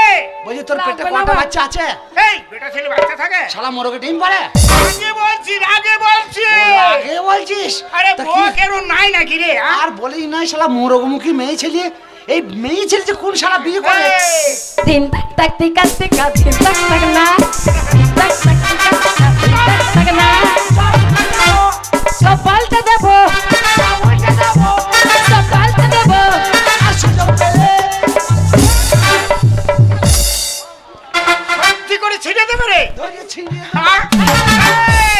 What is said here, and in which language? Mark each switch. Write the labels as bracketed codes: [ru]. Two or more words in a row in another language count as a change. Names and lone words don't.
[bn] বলি তোর পেটে লাগবে না কটা ভাই। বাচ্চা আছে এই বেটা ছেলে বাচ্চা থাকে শালা মোরগে ডিম পারে আগে বলছি আগে বলছিস আরে তা কি? বউ কেন নাই নাকি রে হ্যাঁ? আর বলেই নাই শালা মোরগমুখী মেয়ে ছেলে এই মেয়ে ছেলে যে কোন শালা বিয়ে করে এই, তিন তাক তিক তিক তিক তাক তাক না তাক তাক তিক তাক তাক না সব পাল্টে দেবো সব পাল্টে দেবো সত্যি করে ছিঁড়ে দেবে রে ধরে ছিনিয়ে হ্যাঁ? এই,